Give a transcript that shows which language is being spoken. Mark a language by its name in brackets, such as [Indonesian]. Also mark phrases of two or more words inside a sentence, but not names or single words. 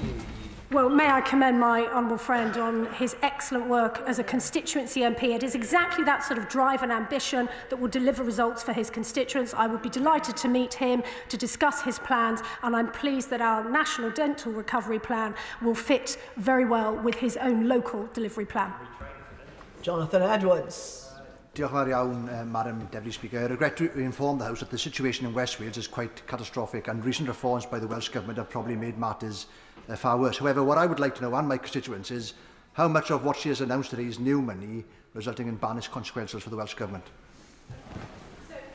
[English] Well, may I commend my honourable friend on his excellent work as a constituency MP. It is exactly that sort of drive and ambition that will deliver results for his constituents. I would be delighted to meet him to discuss his plans, and I'm pleased that our National Dental Recovery Plan will fit very well with his own local delivery plan. Jonathan Edwards. [Welsh] Diolch yn fawr iawn, [English] Madam Deputy Speaker. I regret to inform the House that the situation in West Wales is quite catastrophic, and recent reforms by the Welsh Government have probably made matters far worse. However, what I would like to know, and my constituents, is how much of what she has announced today is new money, resulting in banished consequences for the Welsh Government.